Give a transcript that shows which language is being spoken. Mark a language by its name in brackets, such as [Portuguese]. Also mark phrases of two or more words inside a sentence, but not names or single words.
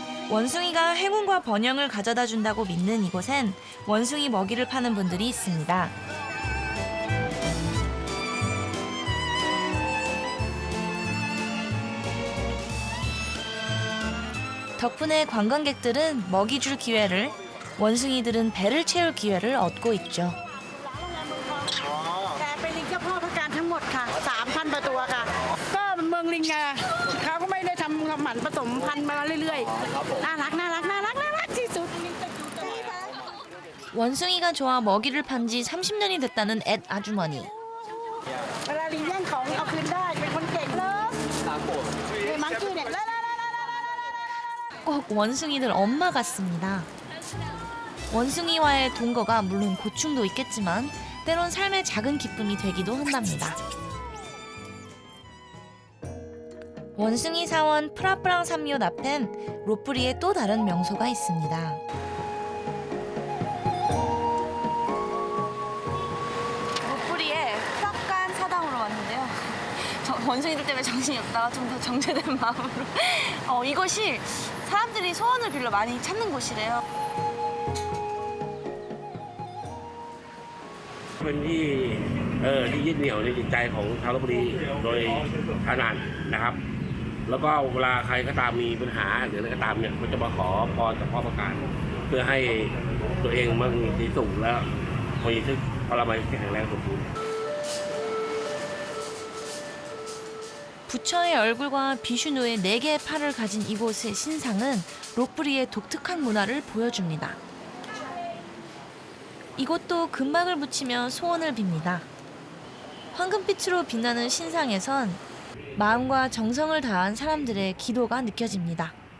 [Korean] 원숭이가 행운과 번영을 가져다 준다고 믿는 이곳엔 원숭이 먹이를 파는 분들이 있습니다. 덕분에 관광객들은 먹이 줄 기회를, 원숭이들은 배를 채울 기회를 얻고 있죠. [Thai] แต่เป็นลิงเจ้าพ่อพระการทั้งหมดค่ะ 3,000 ตัวค่ะ ก็เมืองลิงอะเขาก็ไม่ได้ทำหมันผสมพันธุ์มาเรื่อยๆ น่ารักน่ารักน่ารักน่ารักที่สุด [Korean] 원숭이가 좋아 먹이를 판 지 30년이 됐다는 앳 아주머니. [Thai] เวลาลิงแย่งของเอาคืนได้ เป็นคนเก่งเลยเนี่ยมังกี้เนี่ย [Korean] 꼭 원숭이들 엄마 같습니다. 원숭이와의 동거가 물론 고충도 있겠지만 때론 삶의 작은 기쁨이 되기도 한답니다. 원숭이 사원 프라프랑 산미옷 앞엔 로프리의 또 다른 명소가 있습니다. 로프리에 프라간 사당으로 왔는데요. 원숭이들 때문에 정신이 없다가 좀 더 정제된 마음으로 이것이 사람들이 소원을 빌려 많이 찾는 곳이래요. [Thai] เป็นที่ยึดเหนี่ยวในจิตใจของชาวลพบุรีโดยขนานนะครับ แล้วก็เวลาใครก็ตามมีปัญหาหรืออะไรก็ตามเนี่ยก็จะมาขอพรจากพ่อประการเพื่อให้ตัวเองมั่งมีสุขและมีชีวิตพลามัยที่แข็งแรงสมบูรณ์ [Korean] 부처의 얼굴과 비슈누의 4개의 팔을 가진 이곳의 신상은 로프리의 독특한 문화를 보여줍니다. 이곳도 금박을 붙이며 소원을 빕니다. 황금빛으로 빛나는 신상에선 마음과 정성을 다한 사람들의 기도가 느껴집니다.